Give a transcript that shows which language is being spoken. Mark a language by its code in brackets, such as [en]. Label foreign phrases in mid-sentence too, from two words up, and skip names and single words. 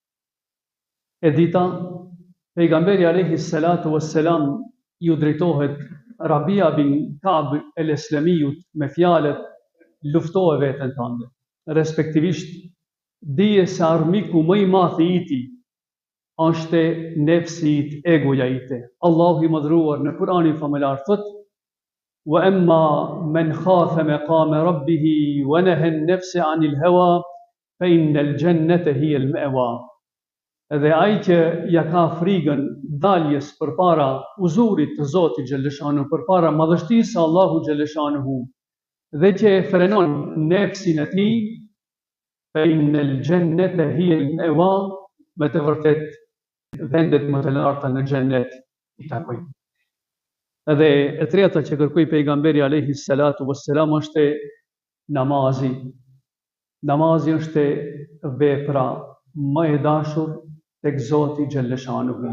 [sq] E dita, pejgamberi [ar] عليه الصلاة والسلام [sq] ju drejtohet Rabia bin Ka'b el-Eslamiut me fjalët, luftohe veten tënde. Respektivisht, dije se armiku më i madh i iti është nefsi it, egoja ite. Allahu i madhruar në Kur'anin famëlar thot, [ar] وأما من خاف مقام ربه ونهى النفس عن الهوى فإن الجنة هي المأوى. [sq] Edhe ai që ja ka frikën daljes përpara uzurit të Zotit xhaleshanu, përpara madhështisë së Allahut xhaleshanu, dhe që e frenon nefsin e tij, [ar] فإن الجنة هي المأوى, [sq] me të vërtet vendet më të larta në xhennet i takoj. Edhe e treta që kërkoi pejgamberi [ar] عليه الصلاة والسلام [sq] është namazi. Namazi është vepra më e dashur tek Zoti xhalleshanuhu.